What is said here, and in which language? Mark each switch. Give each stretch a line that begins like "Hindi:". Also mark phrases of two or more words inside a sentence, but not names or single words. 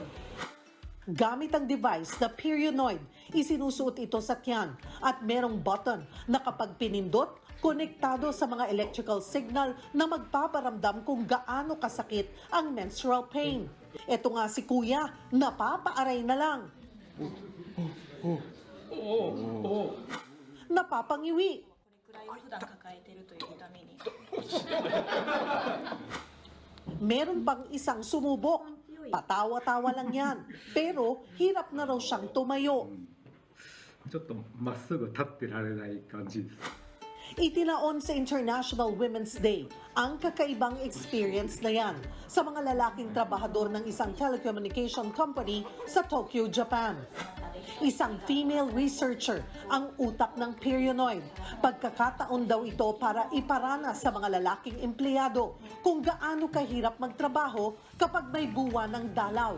Filipino: Gamit ang device na perionoid, isinusuot ito sa tiyan at merong button na kapag pinindot, konektado sa mga
English: electrical signal
Filipino: na magpaparamdam kung gaano kasakit ang
English: menstrual pain.
Filipino: Ito nga si Kuya, napapaaray na lang. Napapangiwi.
Japanese: 普段抱えているという痛みに
Filipino: Meron pang isang sumubok. Patawa-tawa lang yan. Pero hirap na raw siyang tumayo.
Japanese: ちょっとまっすぐ立ってられない感じです。
Filipino: Itinaon sa International Women's Day ang kakaibang experience na yan sa mga lalaking trabahador ng isang
English: telecommunication company
Filipino: sa Tokyo, Japan. Isang female researcher ang utak ng perionoid. Pagkakataon daw ito para iparana sa mga lalaking empleyado kung gaano kahirap magtrabaho kapag may buwan ng dalaw.